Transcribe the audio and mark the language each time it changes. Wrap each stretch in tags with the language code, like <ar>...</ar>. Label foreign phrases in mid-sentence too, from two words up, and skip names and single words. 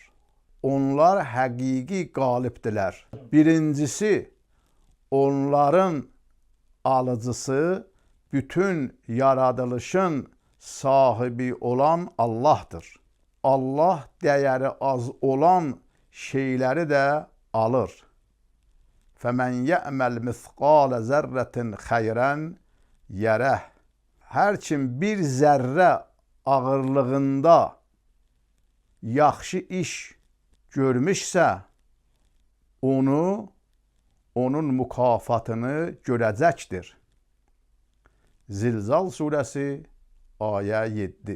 <az>Onlar həqiqi qalibdilər. Birincisi, onların alıcısı, bütün yaradılışın sahibi olan Allahdır. Allah dəyəri az olan şeyləri də alır.</az> <ar>فَمَنْ يَأْمَلْ مِثْقَالَ زَرَّةٍ خَيْرًا يَرَهُ.</ar> <az>Hər kim bir zərrə ağırlığında yaxşı iş görmüşsə, onun mükafatını görəcəkdir. Zilzal surəsi ayə 7.</az>